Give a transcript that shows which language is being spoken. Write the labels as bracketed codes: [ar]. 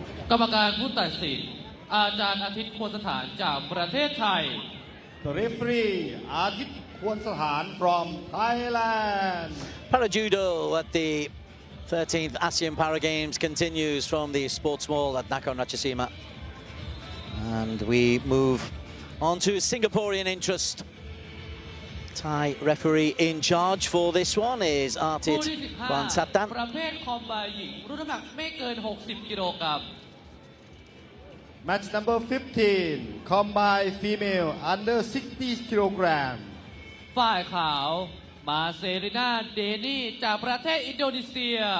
[th] กรรมการผู้ตัดสินอาจารย์อาทิตย์ควรสถานจากประเทศไทย [en] The referee อาทิตย์ควรสถาน from Thailand. Para Judo at the 13th ASEAN Para Games continues from the sports mall at Nakhon Ratchasima. And we move on to Singaporean interest. Thai referee in charge for this one is Artit Wansatan. [th] ประเภทคอมบายหญิงรุ่นน้ำหนักไม่เกิน 60 กิโลกรัม [en] Match number 15 combined female under 60 kilogram. [th] ฝ่ายขาวมาเซรินาเดนีจากประเทศอินโดนีเซีย